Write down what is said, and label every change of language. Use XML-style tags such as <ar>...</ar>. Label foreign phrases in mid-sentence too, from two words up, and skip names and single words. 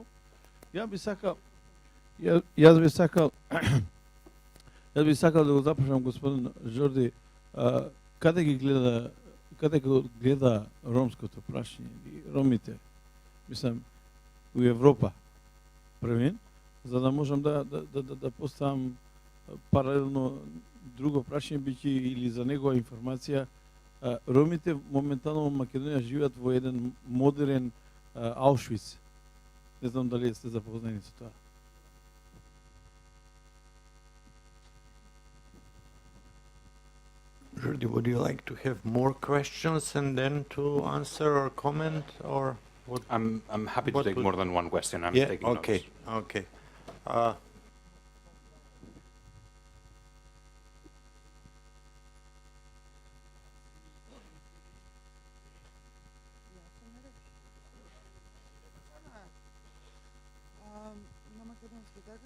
<mk>Јас би сакал да го запрашам господин Џорди, каде го гледа ромското прашање и ромите, мислам, у Европа првен, за да можам да поставам паралелно друго прашање, биќе или за негова информација. Ромите моментално во Македонија живеат во еден модерен Аушвиц. Не знам дали сте запознати со тоа.</mk> <en>Jordi, would you like to have more questions and then to answer or comment, or what? I'm happy to What take would- more than one question. I'm Yeah, taking okay, notes. okay.</en> <mk>На македонски, така?</mk>